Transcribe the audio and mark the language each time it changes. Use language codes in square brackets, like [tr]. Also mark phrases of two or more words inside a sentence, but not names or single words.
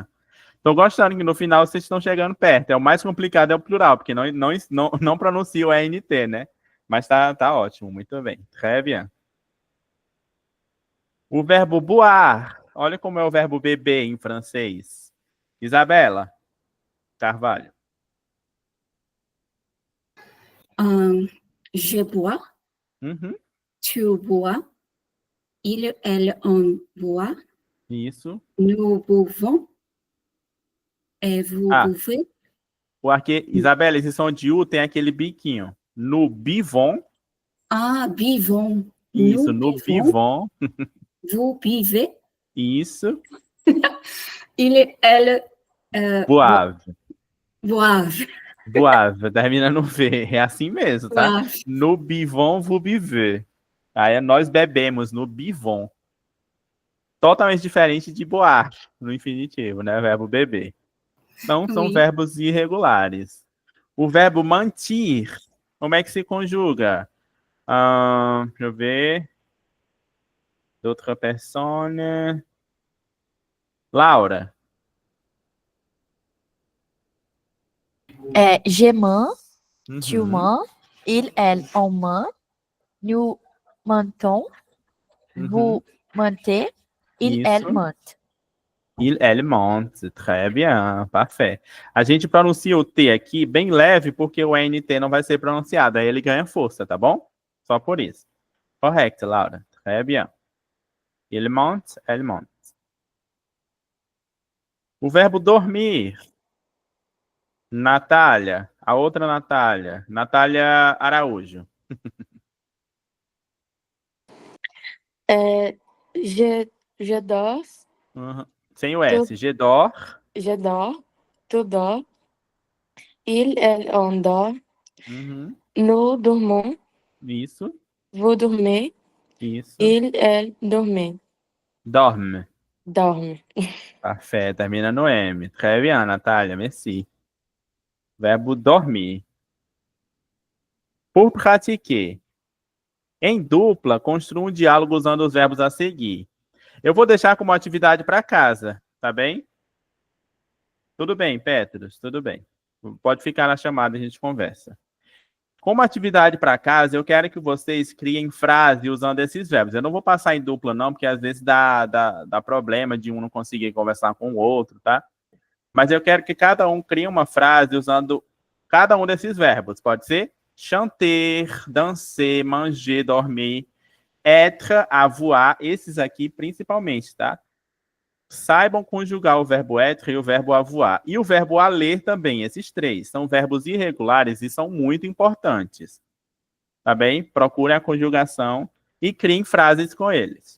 [pt] Tô gostando que no final vocês estão chegando perto. É o mais complicado é o plural, porque não pronuncia o ENT, né? Mas tá ótimo. Muito bem. [fr] Très bien. [pt] O verbo boire. Olha como é o verbo beber em francês. Isabela Carvalho. [fr] Je bois. Uhum. Tu bois. Il, elle, on boit. [pt] Isso. [fr] Nous buvons. Et vous buvez. [pt] Porque, Isabela, esse som de U tem aquele biquinho. [fr] No bivon. Ah, buvons. Isso, no bivon. Vous buvez. [pt] Isso. [fr] Il, elle, Boave. boivent. Boave. [pt] Termina no V. É assim mesmo, tá? [fr] Boivent. No bivon, vous buvez. [pt] Aí nós bebemos [fr] no bivon. [pt] Totalmente diferente de boar, no infinitivo, né? Verbo beber. Então, são [fr] Oui. [pt] verbos irregulares. O verbo mentir, como é que se conjuga? Deixa eu ver. Outra persona. Laura. [fr] Je mens, tu Uhum. mens, il, elle, on ment, nous mentons, vous mentez, il, [pt] Isso. [fr] elle ment. Il, elle mente. Très bien. Parfait. [pt] A gente pronuncia o T aqui bem leve, porque o NT não vai ser pronunciado. Aí ele ganha força, tá bom? Só por isso. Correto, Laura. [fr] Très bien. Il mente, elle mente. [pt] O verbo dormir. Natália. A outra Natália. Natália Araújo. [fr] Je dors, [pt] Uhum. Sem o S. [fr] Je dors. je dors, tu dors, il, elle, on dort, Uhum. nous dormons, [pt] Isso, [fr] Vous dormez. [pt] isso. [fr] Il, elle, dorment. Dorme. Dorme. [pt] Parfait, termina no M. [fr] Très bien, Natália, merci. [pt] Verbo dormir. [fr] Pour pratiquer. [pt] Em dupla, construa um diálogo usando os verbos a seguir. Eu vou deixar como atividade para casa, tá bem? Tudo bem, Petros, tudo bem. Pode ficar na chamada, a gente conversa. Como atividade para casa, eu quero que vocês criem frase usando esses verbos. Eu não vou passar em dupla, não, porque às vezes dá problema de um não conseguir conversar com o outro, tá? Mas eu quero que cada um crie uma frase usando cada um desses verbos. Pode ser? [fr] Chanter, danser, manger, dormir, être, avoir, [pt] esses aqui principalmente, tá? Saibam conjugar o verbo être e o verbo avoir. E o verbo a ler também, esses três. São verbos irregulares e são muito importantes. Tá bem? Procurem a conjugação e criem frases com eles.